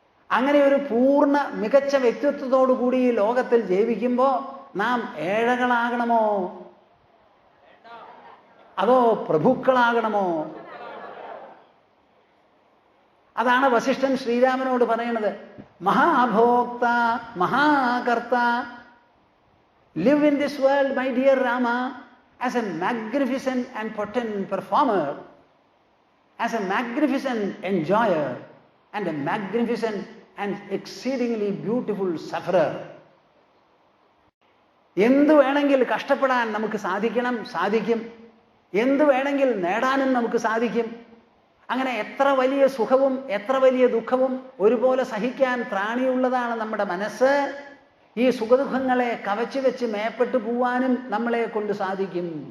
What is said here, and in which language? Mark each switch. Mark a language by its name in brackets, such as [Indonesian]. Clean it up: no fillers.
[Malayalam] അങ്ങനെ ഒരു പൂർണ്ണ മികച്ച വ്യക്തിത്വത്തോടു കൂടി ഈ ലോകത്തിൽ ജീവിക്കുമ്പോൾ നാം ഏഴകളാകണമോ അതോ പ്രഭുക്കളാകണമോ? അതാണ് വസിഷ്ഠൻ ശ്രീരാമനോട് പറയുന്നത്. [Sanskrit] മഹാഭോക്ത മഹാകർത്ത, [English] live in this world, my dear Rama, as a magnificent and potent performer, as a magnificent enjoyer, and a magnificent and exceedingly beautiful sufferer. [Malayalam] എന്ത് വേണമെങ്കിൽ കഷ്ടപ്പെടാൻ നമുക്ക് സാധിക്കും. എന്ത് വേണമെങ്കിൽ നേടാനും നമുക്ക് സാധിക്കും. അങ്ങനെ എത്ര വലിയ സുഖവും എത്ര വലിയ ദുഃഖവും ഒരുപോലെ സഹിക്കാൻ ത്രാണിയുള്ളതാണ് നമ്മുടെ മനസ്സ്. ഈ സുഖദുഃഖങ്ങളെ കവച്ചു വെച്ച് മേപ്പെട്ടു പോവാനും നമ്മളെ കൊണ്ട് സാധിക്കും.